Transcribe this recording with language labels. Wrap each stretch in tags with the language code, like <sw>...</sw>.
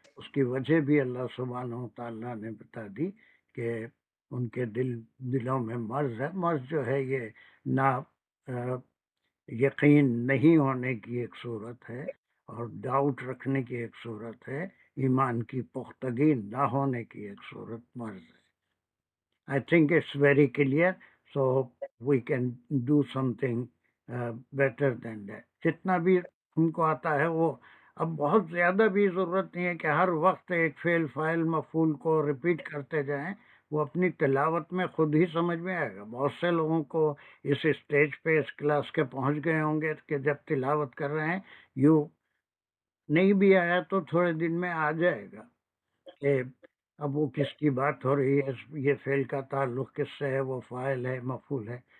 <ur>اس کی وجہ بھی اللہ سبحانہ و تعالیٰ نے بتا دی کہ ان کے دلوں میں مرض ہے. مرض جو ہے یہ نا یقین نہیں ہونے کی ایک صورت ہے، اور ڈاؤٹ رکھنے کی ایک صورت ہے، ایمان کی پختگی نہ ہونے کی ایک صورت مرض ہے.</ur> <en>I think it's very clear, so we can do something better than that.</en> <ur>جتنا بھی ہم کو آتا ہے وہ اب بہت زیادہ بھی ضرورت نہیں ہے کہ ہر وقت ایک فعل فاعل مفعول کو ریپیٹ کرتے جائیں. وہ اپنی تلاوت میں خود ہی سمجھ میں آئے گا. بہت سے لوگوں کو اس اسٹیج پہ اس کلاس کے پہنچ گئے ہوں گے کہ جب تلاوت کر رہے ہیں یوں نہیں بھی آیا تو تھوڑے دن میں آ جائے گا کہ اب وہ کس کی بات ہو رہی ہے، یہ فعل کا تعلق کس سے ہے، وہ فاعل ہے، مفعول ہے.</ur>